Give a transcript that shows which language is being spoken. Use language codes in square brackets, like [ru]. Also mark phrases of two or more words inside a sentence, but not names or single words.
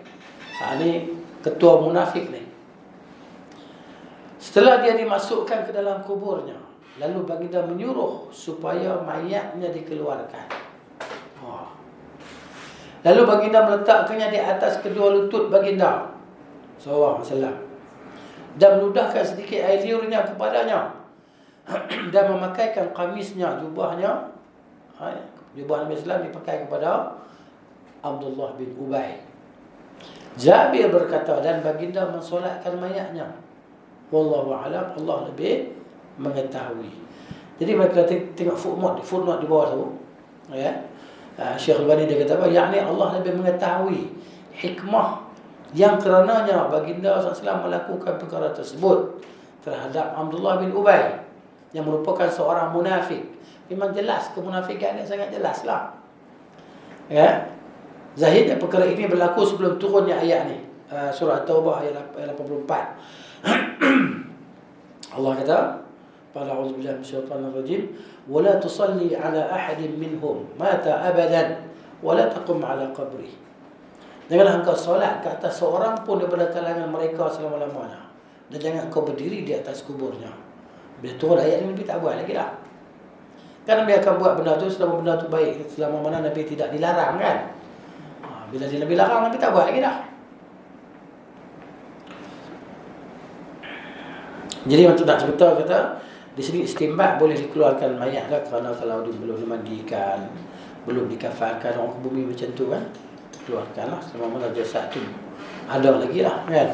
[ms] Ini ketua munafik ni. Setelah dia dimasukkan ke dalam kuburnya, lalu baginda menyuruh supaya mayatnya dikeluarkan. Lalu baginda meletakkannya di atas kedua lutut baginda [ar] صلى الله عليه وسلم [ms] dan meludahkan sedikit air liurnya kepadanya dan memakaikan kamisnya, jubahnya. Jubah Nabi Islam dipakai kepada Abdullah bin Ubay. Jabir berkata, dan baginda mensolatkan mayatnya. [ar] والله أعلم, [ms] Allah lebih mengetahui. Jadi mereka tengok footnote di bawah tu, ya. Syekh Al-Bani dia kata apa? Yakni Allah lebih mengetahui hikmah yang kerananya baginda SAW melakukan perkara tersebut terhadap Abdullah bin Ubay yang merupakan seorang munafik. Memang jelas kemunafikan dia sangat jelas lah, ya. Zahirnya perkara ini berlaku sebelum turunnya ayat ni, surah Taubah ayat 84. Allah kata, [ar] قال أعوذ بالله من الشيطان الرجيم, ولا تصل على أحد منهم مات أبدا ولا تقم على قبره. [ms] Janganlah engkau solat ke atas seorang pun daripada kalangan mereka selama-lamanya, dan jangan engkau berdiri di atas kuburnya. Bila turun ayat ni, Nabi tak buat lagi dah. Kan Nabi akan buat benda tu selama benda tu baik, selama mana Nabi tidak dilarang, kan. Bila dia Nabi larang, Nabi tak buat lagi dah. Jadi macam nak cerita, kata di sini istimbat boleh dikeluarkan mayat lah, kerana kalau dia belum dimandikan, belum dikafankan, orang ke bumi macam tu kan, keluarkanlah selama mana jasad tu ada lagi lah, kan.